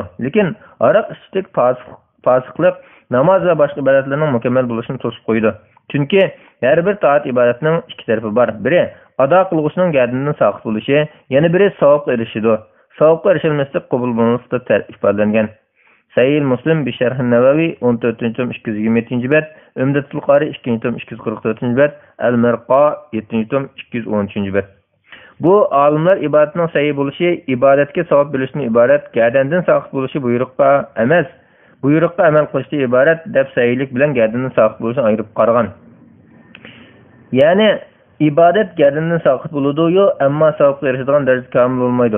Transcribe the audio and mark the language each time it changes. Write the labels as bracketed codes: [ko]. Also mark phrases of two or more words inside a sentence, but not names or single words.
[uz] Lekin aroq ichishlik fosiqlik namoz va boshqa ibodatlarning mukammal bo'lishini to'sib qo'ydi. Chunki har bir toat ibodatning ikki tarafi bor. Biri ado qiluvchining gadindan saqit bo'lishi, yana biri savobga erishidir. Savobga erishilmaslik qabul bo'lmaslikda ifodalangan. Sahih Muslim bi Sharh an-Navawi 14-tom 227-bet, Umdatul Qari 2-tom 244-bet, Al-Mirqa 7-tom 213-bet. Bu olimlar ibodatning sahih bo'lishi, ibodatga savob berishdan iborat, gadandan saqit bo'lishi buyruqqa emas, buyruqqa amal qilishdan iborat deb sahihlik bilan gadandan saqit bo'lishni ayirib qaragan. Ya'ni ibodat gadandan saqit bo'ladi-yu, ammo savobga erishadigan darajada kamil bo'lmaydi.